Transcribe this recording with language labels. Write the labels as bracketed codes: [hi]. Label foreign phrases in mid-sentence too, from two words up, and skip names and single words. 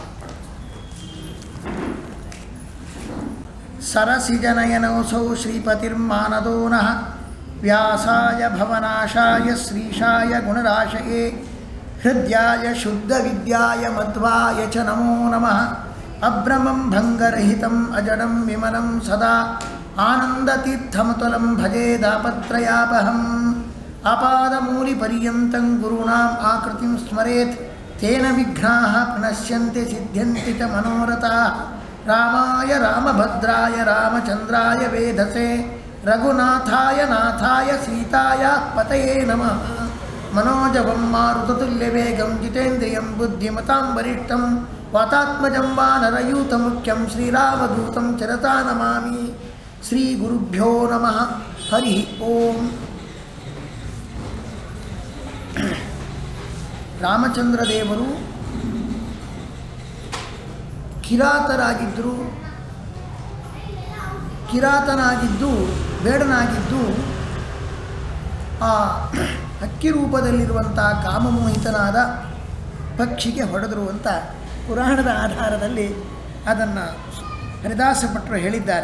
[sa] ಸರಸಿಜನಯನೋಸೌ ಶ್ರೀಪತಿರ್ಮಾನದೋ ನಃ ವ್ಯಾಸಾಯ ಭವನಾಶಾಯ ಶ್ರೀಶಾಯ ಗುಣರಾಶಯೇ ಹೃದ್ಯಾಯ ಶುದ್ಧವಿದ್ಯಾಯ ಮಧ್ವಾಯ ಚ ನಮೋ ನಮಃ. ಅಭ್ರಮಂ ಭಂಗರಹಿತಂ ಅಜಡಂ ವಿಮಲಂ ಸದಾ ಆನಂದತೀರ್ಥಮತುಲಂ ಭಜೆ ದಾಪತ್ರಯಾಪಹಂ. ಆಪಾದಮೂಲಿಪರ್ಯಂತಂ ಗುರುಣಾಂ ಆಕೃತಿಂ ಸ್ಮರೇತ್ ತೇನ ವಿಘ್ನಾಃ ಪ್ರಣಶ್ಯಂತಿ ಸಿದ್ಧ್ಯಂತಿ ಚ ಮನೋರಥಾಃ. ರಾಮಾಯ ರಾಮಭದ್ರಾಯ ರಾಮಚಂದ್ರಾಯ ವೇಧಸೆ ರಘುನಾಥಾಯ ನಾಥಾಯ ಸೀತಾಯ ಪತಯೇ ನಮಃ. मनोजवं मारुततुल्यवेगं जितेन्द्रियं बुद्धिमतां वरिष्ठं वातात्मजं वानरयूतमुख्यं श्रीरामदूतं चिरता नमामि. श्रीगुरुभ्यो नमः. हरि ओम्. [kn] ರಾಮಚಂದ್ರದೇವರು ಕಿರಾತನಾಗಿದ್ದು ಬೇಡನಾಗಿದ್ದು ಆ ಹಕ್ಕಿ ರೂಪದಲ್ಲಿರುವಂಥ ಕಾಮಮೋಹಿತನಾದ ಪಕ್ಷಿಗೆ ಹೊಡೆದರು ಅಂತ ಪುರಾಣದ ಆಧಾರದಲ್ಲಿ ಅದನ್ನು ಹರಿದಾಸ ಭಟ್ರು ಹೇಳಿದ್ದಾರೆ.